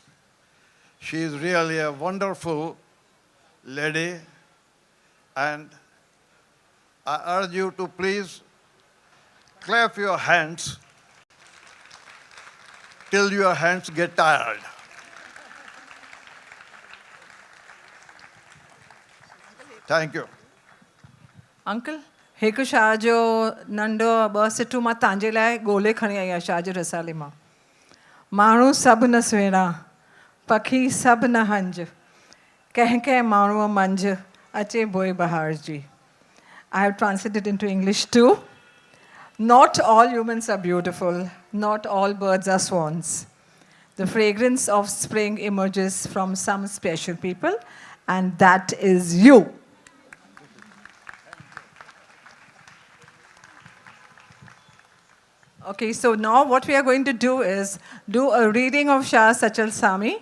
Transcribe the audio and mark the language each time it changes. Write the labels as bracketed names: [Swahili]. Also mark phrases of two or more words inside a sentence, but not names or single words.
[English] She is really a wonderful lady, and I urge you to please clap your hands till your hands get tired. Thank you. Uncle, [Sindhi] हिकु शाह जो नंढो ॿ मां तव्हांजे लाइ ॻोल्हे खणी आई आहियां शाह जे रसाले मां. माण्हू सभु न सुहिणा, पखी सभु न हंज, कंहिं कंहिं माण्हूअ मंझि अचे बोए बहार जी. [English] I have translated into English too. Not all humans are beautiful, not all birds are swans. The fragrance of spring emerges from some special people, and that is you. Okay, so now what we are going to do is do a reading of Shah, Sachal, Sami.